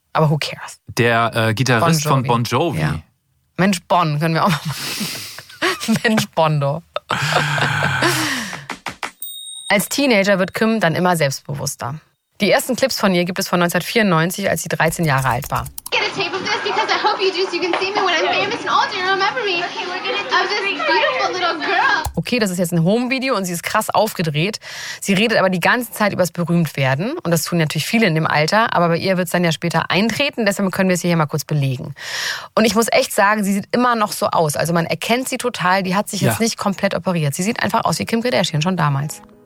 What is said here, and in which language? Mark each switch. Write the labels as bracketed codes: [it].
[de] Aber [en] who cares? [de] Der Gitarrist Bon Jovi. Von Bon Jovi. Ja. Mensch Bon, können wir auch mal Mensch Bondo. Als Teenager wird Kim dann immer selbstbewusster. Die ersten Clips von ihr gibt es von 1994, als sie 13 Jahre alt war. [en] Get a tape of this, because I hope you do, so you can see me when I'm famous and older and remember me. Okay, we're gonna do I'm this beautiful little girl. [de] Okay, das ist jetzt ein Home-Video und sie ist krass aufgedreht. Sie redet aber die ganze Zeit über das Berühmtwerden. Und das tun natürlich viele in dem Alter. Aber bei ihr wird es dann ja später eintreten. Deshalb können wir es hier mal kurz belegen. Und ich muss echt sagen, sie sieht immer noch so aus. Also man erkennt sie total. Die hat sich jetzt nicht komplett operiert. Sie sieht einfach aus wie Kim Kardashian schon damals.